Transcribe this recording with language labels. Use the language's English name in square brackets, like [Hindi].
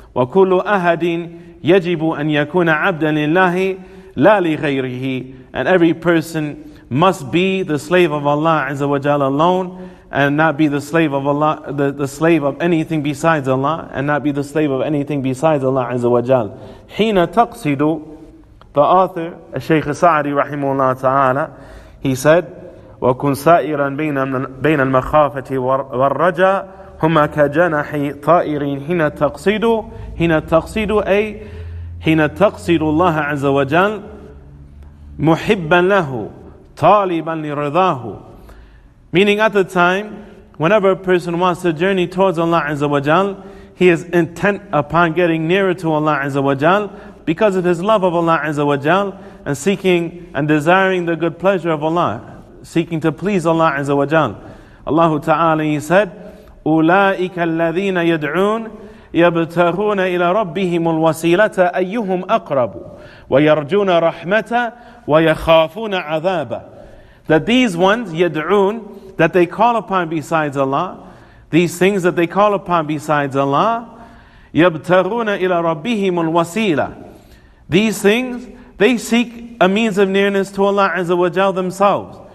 [Arabic] وَكُلُّ أَهَدٍ يَجِبُ أَنْ يَكُونَ عَبْدًا لِلَّهِ لَا لِغَيْرِهِ. [English] And every person must be the slave of Allah Azza wa Jal alone, and not be the slave of Allah, the slave of anything besides Allah, and not be the slave of anything besides Allah Azza wa Jal. [Arabic] حين تقصد, [English] the author, [Arabic] Shaykh Sa'di rahimahullah ta'ala, [English] he said, [Arabic] وَكُنْ سَائِرًا بَيْنَ الْمَخَافَةِ وَالرَّجَى هُمَا كَجَنَحِ طَائِرٍ حين تقصد أي حين تقصد الله عز وجل محبا له طالبا لرضاه. [English] Meaning, at the time, whenever a person wants to journey towards Allah Azza wa Jal, he is intent upon getting nearer to Allah Azza wa Jal because of his love of Allah Azza wa Jal, and seeking and desiring the good pleasure of Allah, seeking to please Allah Azza wa Jal. [Arabic] Allah Ta'ala, [English] he said, [Arabic] أُولَٰئِكَ الَّذِينَ يَدْعُونَ يَبْتَغُونَ إِلَى رَبِّهِمُ الْوَسِيلَةَ أَيُّهُمْ أَقْرَبُ وَيَرْجُونَ رَحْمَةَ وَيَخَافُونَ عَذَابَ. [English] That these ones, [Arabic] يَدْعُونَ, [English] that they call upon besides Allah, these things that they call upon besides Allah, [Arabic] يَبْتَغُونَ إِلَى رَبِّهِمُ الْوَسِيلَةَ. [English] These things, they seek a means of nearness to Allah Azza wa Jal themselves.